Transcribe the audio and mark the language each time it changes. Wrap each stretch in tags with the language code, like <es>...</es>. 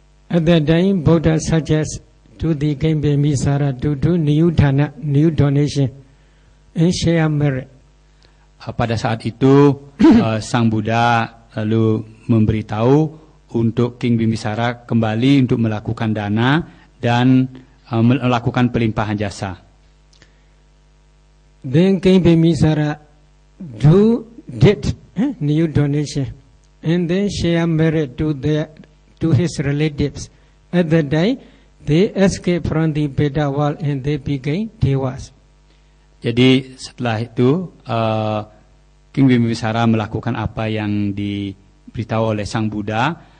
<en>At that time, Buddha suggests to the King Bimbisara to do new dana, new donation, and share merit.</en> <id>Pada saat itu Sang Buddha lalu memberitahu untuk King Bimbisara kembali untuk melakukan dana dan melakukan pelimpahan jasa.</id> <en>Then King Bimbisara did new donation and then share merit to to his relatives. At that time, they escaped from the Veda world and they became devas.</en> <id>Jadi setelah itu King Bimbisara melakukan apa yang diberitahu oleh Sang Buddha.</id>